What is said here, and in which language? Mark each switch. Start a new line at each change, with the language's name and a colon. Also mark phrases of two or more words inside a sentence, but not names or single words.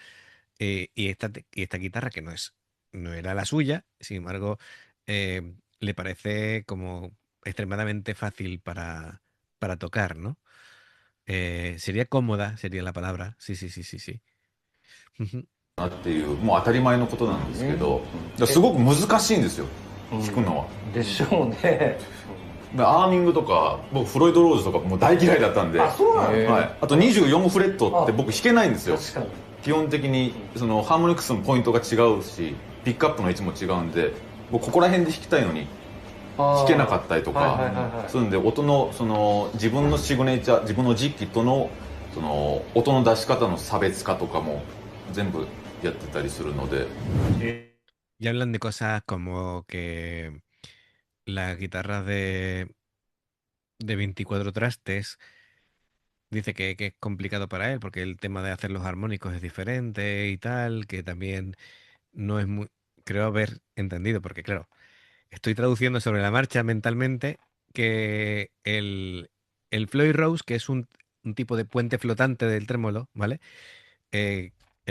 Spanish: Y esta guitarra que no era la suya, sin embargo, le parece como extremadamente fácil para tocar, ¿no? Sería cómoda, sería la palabra. Sí, sí, sí, sí, sí. Ujú.
Japanese: なっていうもう当たり前のことなんですけど、だからすごく難しいんですよ、弾くのは。でしょうね。だからアーミングとか僕フロイド・ローズとかもう大嫌いだったんで、あそうなんだ。はい、あと24フレットって僕弾けないんですよ。確かに。基本的にそのハーモニクスのポイントが違うしピックアップの位置も違うんで、僕ここら辺で弾きたいのに弾けなかったりとかするんで、音のその自分のシグネチャー、自分の実機とのその音の出し方の差別化とかも全部やってたりするので。
Spanish: Y hablan de cosas como que las guitarras de 24 trastes, dice que es complicado para él porque el tema de hacer los armónicos es diferente y tal, que también no es muy, creo haber entendido, porque claro, estoy traduciendo sobre la marcha mentalmente que el Floyd Rose, que es un tipo de puente flotante del trémolo, ¿vale?